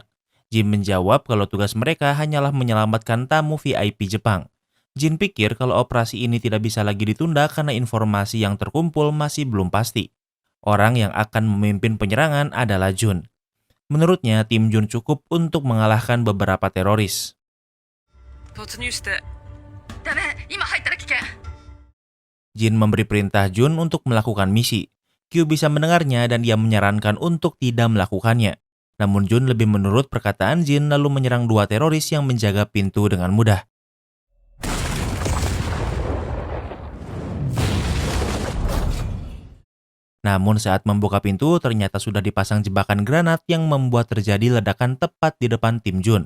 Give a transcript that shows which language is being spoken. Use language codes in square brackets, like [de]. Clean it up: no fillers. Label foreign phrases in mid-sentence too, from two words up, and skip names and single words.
[id] Jin menjawab kalau tugas mereka hanyalah menyelamatkan tamu VIP Jepang. Jin pikir kalau operasi ini tidak bisa lagi ditunda karena informasi yang terkumpul masih belum pasti. Orang yang akan memimpin penyerangan adalah Jun. Menurutnya, tim Jun cukup untuk mengalahkan beberapa teroris. [ja] 突入してダメ、今入ったら危険。 [id] Jin memberi perintah Jun untuk melakukan misi. Q bisa mendengarnya dan dia menyarankan untuk tidak melakukannya. Namun Jun lebih menurut perkataan Jin lalu menyerang 2 teroris yang menjaga pintu dengan mudah. Namun saat membuka pintu ternyata sudah dipasang jebakan granat yang membuat terjadi ledakan tepat di depan tim Jun.